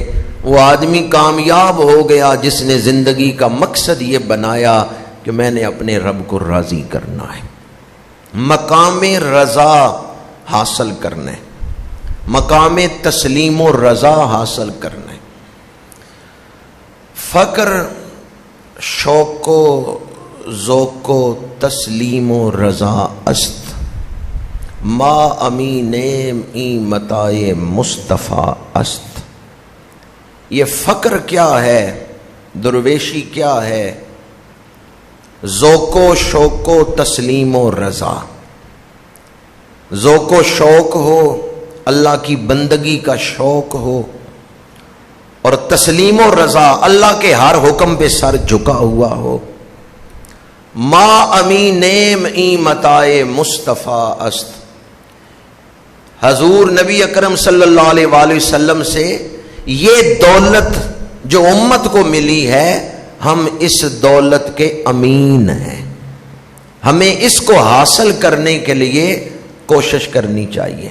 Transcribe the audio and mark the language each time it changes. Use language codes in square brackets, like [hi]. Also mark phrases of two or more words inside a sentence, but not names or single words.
[ur] وہ آدمی کامیاب ہو گیا جس نے زندگی کا مقصد یہ بنایا کہ میں نے اپنے رب کو راضی کرنا ہے، مقام رضا حاصل کرنا ہے، مقام تسلیم و رضا حاصل کرنا ہے. [fa] فقر شوق و ذوق و تسلیم و رضا است، ما امینیم ای متاع مصطفیٰ است. [ur] یہ فقر کیا ہے، درویشی کیا ہے، ذوق و شوق و تسلیم و رضا. ذوق و شوق ہو، اللہ کی بندگی کا شوق ہو، اور تسلیم و رضا اللہ کے ہر حکم پہ سر جھکا ہوا ہو. [fa] ما امینیم ای متاع مصطفیٰ است. [ur] حضور نبی اکرم [ar] صلی اللہ علیہ وآلہ وسلم [ur] سے یہ دولت جو امت کو ملی ہے، ہم اس دولت کے امین ہیں. ہمیں اس کو حاصل کرنے کے لیے کوشش کرنی چاہیے.